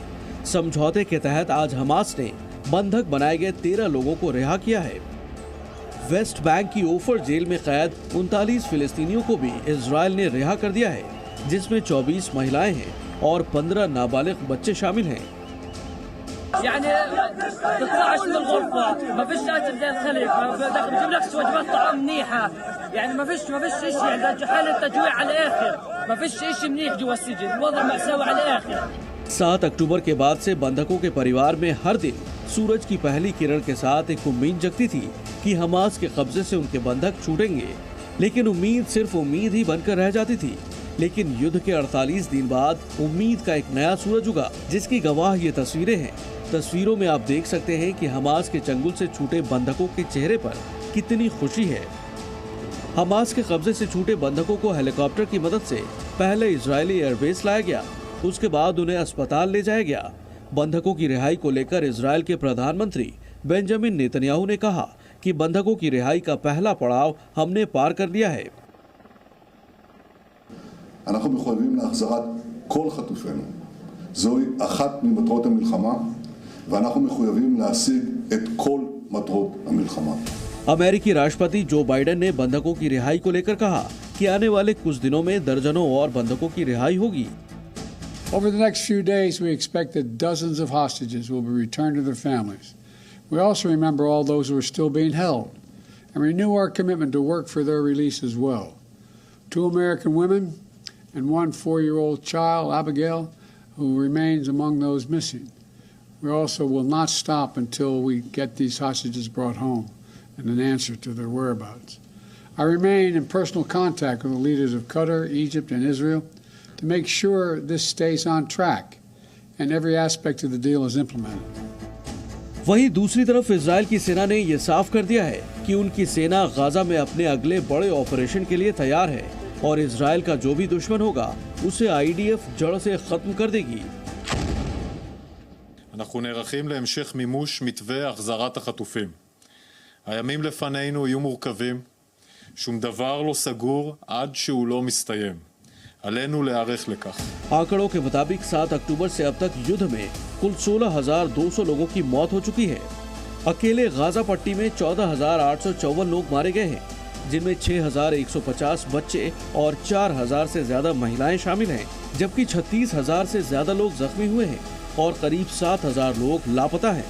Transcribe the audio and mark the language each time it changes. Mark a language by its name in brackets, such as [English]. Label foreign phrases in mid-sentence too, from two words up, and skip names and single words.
[Hindi] समझौते के तहत आज हमास ने बंधक बनाए गए 13 लोगों को रिहा किया है। वेस्ट बैंक की ओफर जेल में कैद 39 फिलिस्तीनियों को भी इजराइल ने रिहा कर दिया है, जिसमें 24 महिलाएं हैं और 15 नाबालिग बच्चे शामिल हैं। [Arabic] يعني تطلعش من الغرفة، ما فيش أكل داخل الخليج، ما بجيب لك وجبات طعام منيحة، يعني ما فيش شيء، عندنا حالة تجويع على الآخر، ما فيش شيء منيح جوا السجن، الوضع مأساوي على الآخر। [Hindi] 7 अक्टूबर के बाद से बंधकों के परिवार में हर दिन सूरज की पहली किरण के साथ एक उम्मीद जगती थी कि हमास के कब्जे से उनके बंधक छूटेंगे, लेकिन उम्मीद सिर्फ उम्मीद ही बनकर रह जाती थी। लेकिन युद्ध के 48 दिन बाद उम्मीद का एक नया सूरज उगा, जिसकी गवाह ये तस्वीरें हैं। तस्वीरों में आप देख सकते हैं कि हमास के चंगुल से छूटे बंधकों के चेहरे पर कितनी खुशी है। हमास के कब्जे से छूटे बंधकों को हेलीकॉप्टर की मदद से पहले इजरायली एयरबेस लाया गया, उसके बाद उन्हें अस्पताल ले जाया गया। बंधकों की रिहाई को लेकर इजराइल के प्रधानमंत्री बेंजामिन नेतन्याहू ने कहा कि बंधकों की रिहाई का पहला पड़ाव हमने पार कर लिया है। [Hebrew] אנחנו מחויבים להחזרת כל חטופינו. זוהי אחת ממטרות המלחמה, ואנחנו מחויבים להשיג את כל מטרות המלחמה. [Hindi] अमेरिकी राष्ट्रपति जो बाइडेन ने बंधकों की रिहाई को लेकर कहा कि आने वाले कुछ दिनों में दर्जनों और बंधकों की रिहाई होगी। [English] Over the next few days, we expect that dozens of hostages will be returned to their families. We also remember all those who are still being held and renew our commitment to work for their release as well. 2 American women and 1 4-year-old child, Abigail, who remains among those missing. We also will not stop until we get these hostages brought home and an answer to their whereabouts. I remain in personal contact with the leaders of Qatar, Egypt, and Israel to make sure this stays on track and every aspect of the deal is implemented. [Hindi] वहीं दूसरी तरफ इजराइल की सेना ने यह साफ कर दिया है कि उनकी सेना गाजा में अपने अगले बड़े ऑपरेशन के लिए तैयार है और इजराइल का जो भी दुश्मन होगा उसे आईडीएफ जड़ से खत्म कर देगी। [Hebrew] אנחנו נערכים להמשך מימוש מתווה החזרת החטופים. הימים לפנינו יהיו מורכבים, שום דבר לא סגור עד שהוא לא מסתיים. עלינו להיערך לכך. [Hindi] आंकड़ों के मुताबिक 7 अक्टूबर से अब तक युद्ध में कुल 16,200 लोगों की मौत हो चुकी है। अकेले गाजा पट्टी में 14,854 लोग मारे गए हैं, जिनमें 6,150 बच्चे और 4,000 से ज्यादा महिलाएं शामिल हैं, जबकि 36,000 से ज्यादा लोग जख्मी हुए हैं और करीब 7,000 लोग लापता हैं।